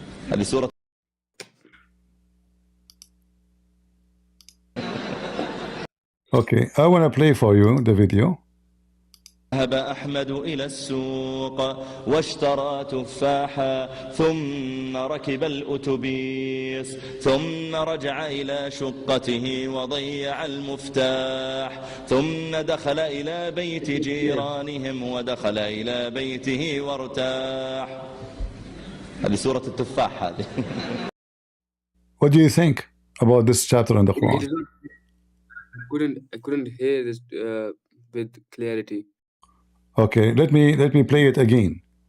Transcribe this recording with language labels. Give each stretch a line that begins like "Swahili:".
Arabic: هذه سورة
English: Okay, I want to play for you the video.
Arabic: ذهب أحمد إلى السوق واشترى تفاحا ثم ركب الأتوبيس ثم رجع إلى شقته وضيع المفتاح ثم دخل إلى بيت جيرانهم ودخل إلى بيته وارتاح. هذه سورة التفاح هذه.
English: What do you think about this chapter in the It Quran? is not, I couldn't hear this with clarity. Okay, let me play it again.